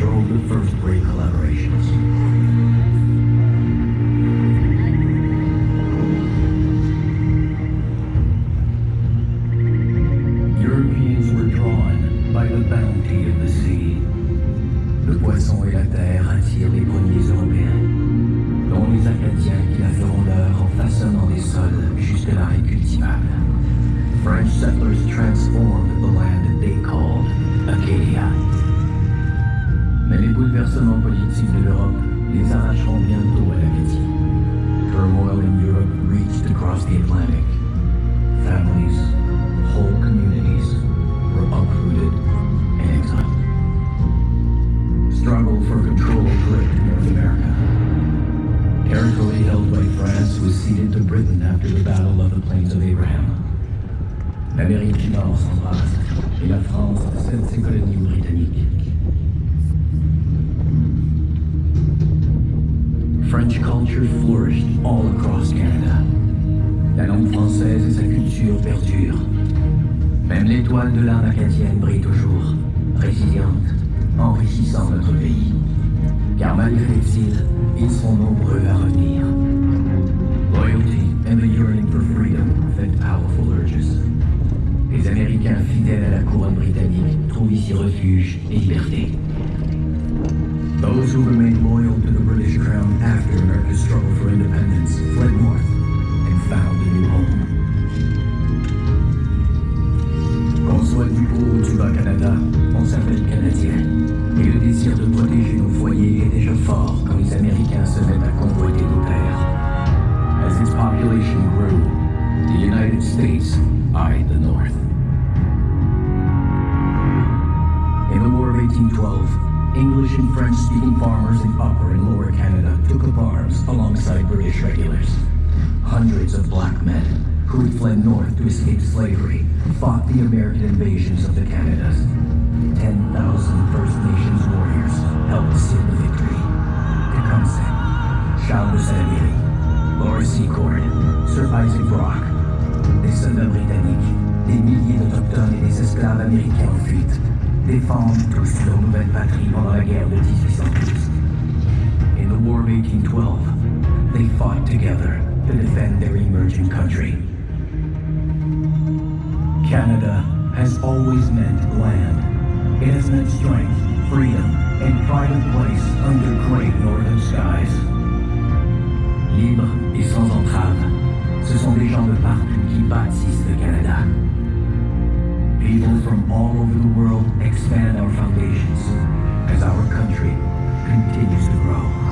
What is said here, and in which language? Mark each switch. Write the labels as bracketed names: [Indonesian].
[English] the first great collaborations. Europeans were drawn by the bounty of the sea. [French] Le poisson et la terre attirent les premiers Européens, dont les Acadiens qui la feront leur en façonnant des sols jusque-là incultivables. [English] French settlers transformed the land that they called Acadia. [French] Mais les bouleversements politiques de l'Europe les arracheront bientôt à l'appétit. [English] Turmoil in Europe reached across the Atlantic. Families, whole communities were uprooted and exiled. Struggle for control gripped North America. Territory held by France was ceded to Britain after the Battle of the Plains of Abraham. [French] L'Amérique du Nord s'embrase et la France cède ses colonies aux Britanniques. [English] French culture flourished all across Canada. [French] La langue française et sa culture perdurent. Même l'étoile de l'âme acadienne brille toujours, résiliente, enrichissant notre pays. Car malgré l'exil, ils sont nombreux à revenir. [English] Loyalty and the yearning for freedom fed powerful urges. [French] Les Américains fidèles à la couronne britannique trouvent ici refuge et liberté. [English] Those who remained loyal to the British crown after America's struggle for independence fled north and found a new home. [French] Qu'on soit du haut ou du bas Canada, on s'appelle Canadien. Et le désir de protéger nos foyers est déjà fort quand les Américains se mettent à convoiter nos terres. [English] As its population grew, the United States eyed the North. In the War of 1812, English and French-speaking farmers in Upper and Lower Canada took up arms alongside British regulars. Hundreds of black men who had fled north to escape slavery fought the American invasions of the Canadas. 10,000 First Nations warriors helped seal the victory. [French] Tecumseh, Charles de Saint-Léry, Laura Secord, Sir Isaac Brock, des soldats britanniques, des milliers d'Autochtones et des esclaves américains en fuite, défendent tous leur nouvelle patrie pendant la guerre de 1812. [English] In the War of 1812, they fought together to defend their emerging country. Canada has always meant land. It has meant strength, freedom, and pride of place under great northern skies. [French] Libres et sans entrave, ce sont des gens de partout qui bâtissent le Canada. [English] People from all over the world expand our foundations as our country continues to grow.